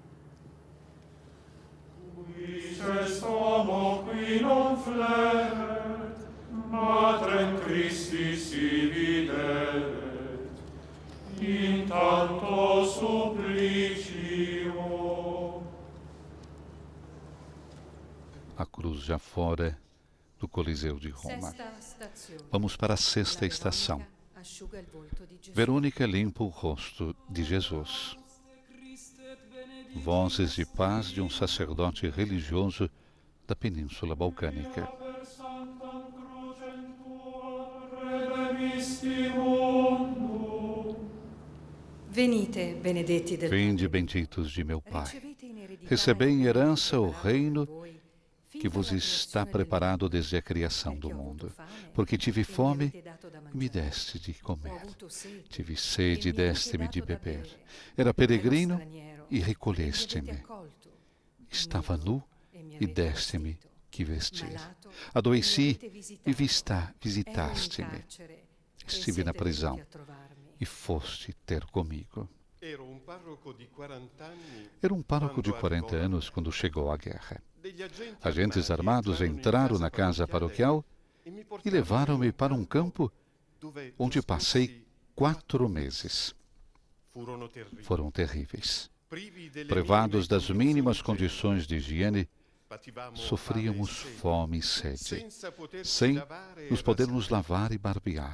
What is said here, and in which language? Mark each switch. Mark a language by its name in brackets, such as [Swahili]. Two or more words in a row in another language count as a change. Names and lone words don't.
[Latin] Quis est homo qui non fleret, Matrem Christi si videret, in tanto supplicio. [Portuguese] A cruz já fora do Coliseu de Roma. Vamos para a sexta estação. Verônica limpa o rosto de Jesus. Vozes de paz de um sacerdote religioso da Península Balcânica. [Italian] Venite, benedetti del [Portuguese] Vinde, benditos de meu Pai. Recebei em herança o reino que vos está preparado desde a criação do mundo. Porque tive fome e me deste de comer. Tive sede e deste-me de beber. Era peregrino e recolheste-me. Estava nu e deste-me que vestir. Adoeci e visitaste-me. Estive na prisão e foste ter comigo. [Italian] Ero un parroco di 40 anni. [Portuguese] Era um pároco de 40 anos quando chegou a guerra. Agentes armados entraram na casa paroquial e levaram-me para um campo onde passei 4 meses. Foram terríveis. Privados das mínimas condições de higiene, sofríamos fome e sede, sem nos podermos lavar e barbear.